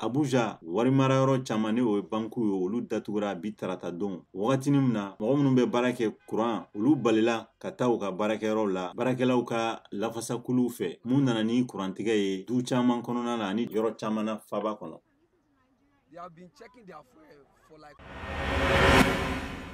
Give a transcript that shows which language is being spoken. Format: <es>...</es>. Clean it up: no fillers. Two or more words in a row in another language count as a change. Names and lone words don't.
<bm>Abuja wari marayɔrɔ caman ni o ye banku ye olu datugura bi tarata don wagatinin min na mɔgɔ minnu bɛ baara kɛ kuran olu balila ka taa u ka baarakɛyɔrɔw la baarakɛlaw ka lafasakuluw fɛ mun nana ni kurantigɛ ye du caman kɔnɔna na ani yɔrɔ caman na faba kɔnɔ.</bm> <en>They have been checking their fuel for like</en>